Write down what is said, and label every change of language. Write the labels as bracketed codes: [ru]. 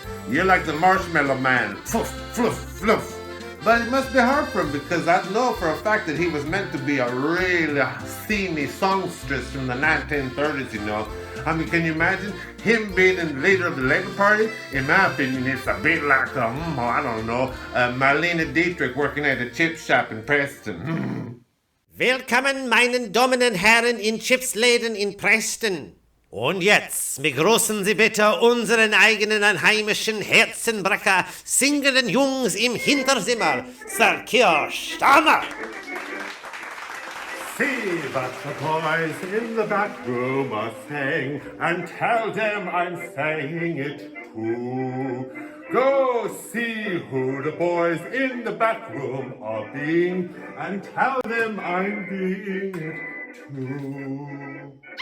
[en] You're like the marshmallow man. Fluff, fluff, fluff. But it must be hard for him because I know for a fact that he was meant to be a really steamy songstress from the 1930s, you know. I mean, can you imagine him being the leader of the Labour Party? In my opinion, it's a bit like, I don't know, Marlene Dietrich working at a chip shop in Preston. [de] Willkommen, meinen Damen und Herren, in Chipsläden in Preston. Und jetzt begrüßen Sie bitte unseren eigenen heimischen Herzenbrecher, singenden Jungs im Hinterzimmer, Sir Keir Starmer. [en] See what the boys in the back room are saying, and tell them I'm saying it too. Go see who the boys in the back room are being, and tell them I'm being it too.